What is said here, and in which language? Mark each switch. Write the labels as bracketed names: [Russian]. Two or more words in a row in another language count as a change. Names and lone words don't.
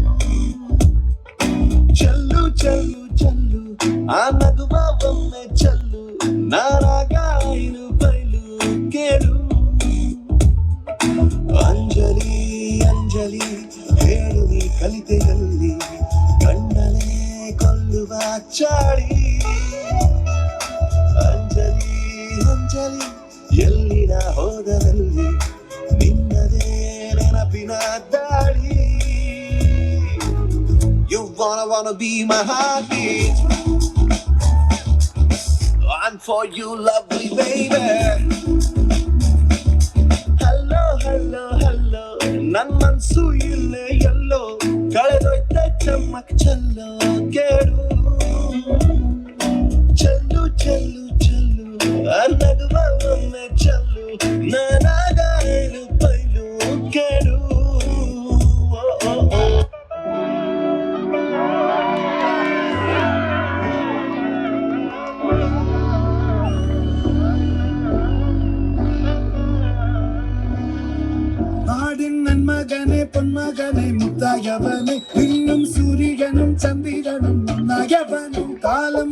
[Kannada] ಚಲ್ಲು ಚಲ್ಲು ಚಲ್ಲು ಆ ನಗುವ ಒಮ್ಮೆ ಚಲ್ಲು ನಾನಾಗ ಐನು ಬೈಲು ಕೇಳು ಅಂಜಲಿ ಅಂಜಲಿ ಹೇಳು ನೀ ಕಲಿತೆಯಲ್ಲಿ ಕಣ್ಣಲೇ ಕೊಲ್ಲುವ ಚಾಳಿ ಅಂಜಲಿ ಅಂಜಲಿ ಎಲ್ಲಿನ ಹೋದರಲ್ಲಿ ನಿನ್ನದೇ ನೆನಪಿನ ದಾಳಿ. [English] You wanna be my heartbeat. I'm for you lovely baby. Hello hello hello [Kannada] ನನ್ ಮನ್ಸು ಇಲ್ಲೇ ಎಲ್ಲೋ ಕಳೆದೋಯ್ತೆ ಚಮ್ಮಕ್ ಚಲ್ಲೋ ಕೇಳು ಚಲ್ಲು ಚಲ್ಲು ಚಲ್ಲು ನಗುವ ಒಮ್ಮೆ ಚಲ್ಲು ನಾನಾಗ ಐನು ಬೈಲು ಕೇಳು. [Tamil] நாடின் நன்மகனே பொன்மகனே முத்தாயவனே இன்னும் சூரியனும் சந்திரனும் முன்னாயவனும் காலம்